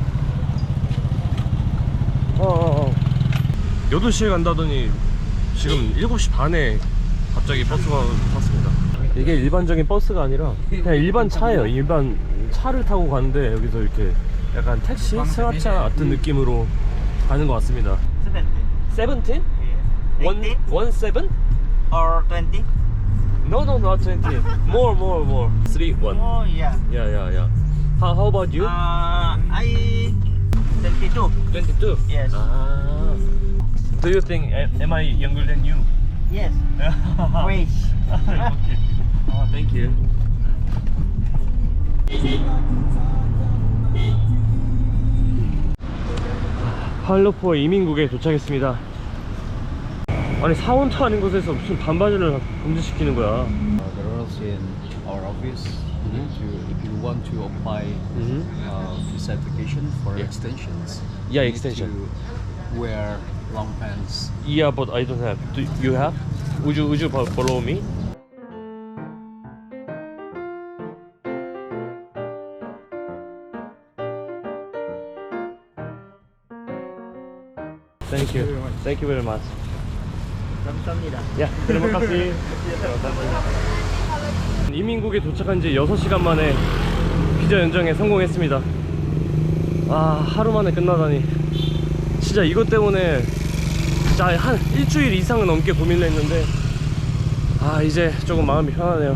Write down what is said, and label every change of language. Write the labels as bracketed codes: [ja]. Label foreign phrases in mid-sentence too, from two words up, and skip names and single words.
[ko] 8시에 간다더니 지금 7시 반에 갑자기 버스가 탔습니다. 이게 일반적인 버스가 아니라 그냥 일반 차예요. 일반 차를 타고 가는데 여기서 이렇게 약간 택시? 승합차 같은 느낌으로 가는 것 같습니다. 17? 17? [en] Or 20? No, not 20. More. 3, 1. Oh yeah. Yeah. How about you? I 22. 22? Yes. Ah. Do you think am I younger than you? Yes. Wait. Okay. Oh, thank you. [ko] 팔로포 이민국에 도착했습니다. 아니 사원도 아닌 곳에서 무슨 반바지를 금지시키는 거야. [en] The rules in our office, if you want to apply visa application for extensions, Yeah, you need extension. to wear long pants. Yeah, but I don't have. Do you have? Would you follow me? Thank you. Thank you very much. [ko] 감사합니다. 야, [id] terima kasih. [ko] 이민국에 도착한 지 6시간 만에 비자 연장에 성공했습니다. 아, 하루 만에 끝나다니. 진짜 이것 때문에 진짜 한 일주일 이상 넘게 고민을 했는데 이제 조금 마음이 편하네요.